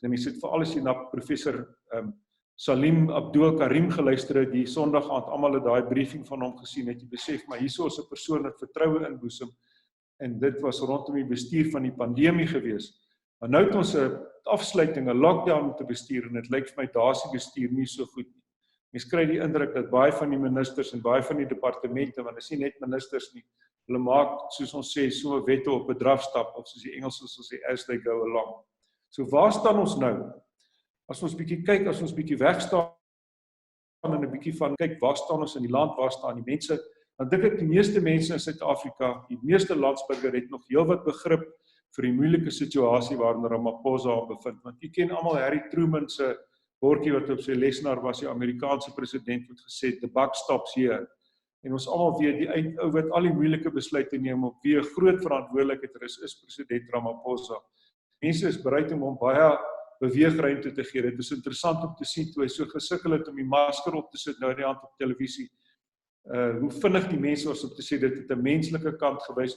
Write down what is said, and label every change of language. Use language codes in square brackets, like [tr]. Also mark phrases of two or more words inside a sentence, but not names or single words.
[af] En mense het veral as jy na professor Salim Abdul Karim geluister het, die Sondag aand, almal het daai briefing van hom gesien, het jy besef, maar hierso is 'n persoon wat vertroue inboesem, en dit was rondom die bestuur van die pandemie geweest. Maar nou het ons 'n afsluiting, 'n lockdown te bestuur, en dit lyk vir my daar's die bestuur nie so goed nie. Mens kry die indruk dat baie van die ministers en baie van die departemente, want is nie net ministers nie, hulle maak, soos ons sê, so wette op 'n drafstap, of soos die Engels sal sê, [en] as they go along. [af] So waar staan ons nou? As ons bietjie kyk, as ons bietjie wegstaan en 'n bietjie van kyk, waar staan ons in die land, waar staan die mense, dan dink ek die meeste mense in Suid-Afrika, die meeste landsburger het nog heelwat begrip vir die moeilike situasie waarin Ramaphosa bevind. Want jy ken almal Harry Truman se bordjie wat op sy lesenaar was, die Amerikaanse president het gesê, [en] the buck stops here. [af] En ons almal weet, die ou wat al die moeilike besluite neem op wie 'n groot verantwoordelikheid is president Ramaphosa. Mense is bereid om hom baie beweegruimte te gee. Dit is interessant om te sien toe hy so gesukkel het om die masker op te sit nou die hand op televisie. Hoe vinnig die mense was om te sê dit het 'n menslike kant gewys.